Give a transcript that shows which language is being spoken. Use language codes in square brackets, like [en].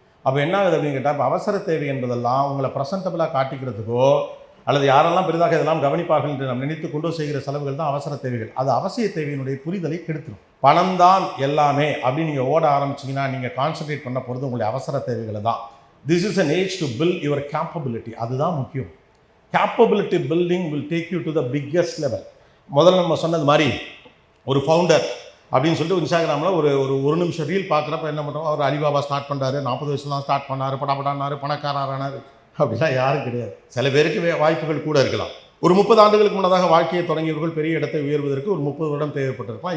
[ta] அப்போ என்ன ஆகுது அப்படின்னு கேட்டால், இப்போ அவசர தேவை என்பதெல்லாம் உங்களை ப்ரெசன்டபிளாக காட்டிக்கிறதுக்கோ அல்லது யாரெல்லாம் பெரிதாக இதெல்லாம் கவனிப்பார்கள் என்று நம்ம நினைத்து கொண்டு செய்கிற செலவுகள் தான் அவசர தேவைகள். அது அவசிய தேவையினுடைய புரிதலை கெடுத்துடும். பணம் தான் எல்லாமே அப்படின்னு நீங்கள் ஓட ஆரம்பிச்சிங்கன்னா நீங்கள் கான்சன்ட்ரேட் பண்ண போகிறது உங்களுடைய அவசர தேவைகளை தான். [en] This is an age to build your capability. [ta] அதுதான் முக்கியம். [en] Capability building will take you to the biggest level. [ta] முதல்ல நம்ம சொன்னது மாதிரி ஒரு ஃபவுண்டர் அப்படின்னு சொல்லிட்டு இன்ஸ்டாகிராமில் ஒரு நிமிஷம் ரீல் பார்க்குறப்ப என்ன பண்ணுறோம், அவர் அலிபாபா ஸ்டார்ட் பண்ணுறாரு, 40 வயசுலாம் ஸ்டார்ட் பண்ணார், படாபடானார், பணக்காரரானார். அப்படிலாம் யாரும் கிடையாது. சில பேருக்கு வாய்ப்புகள் கூட இருக்கலாம். ஒரு 30 ஆண்டுகளுக்கு முன்னதாக வாழ்க்கையை தொடங்கியவர்கள் பெரிய இடத்தை உயர்வதற்கு ஒரு 30 வருடம் தேவைப்பட்டிருக்கலாம்.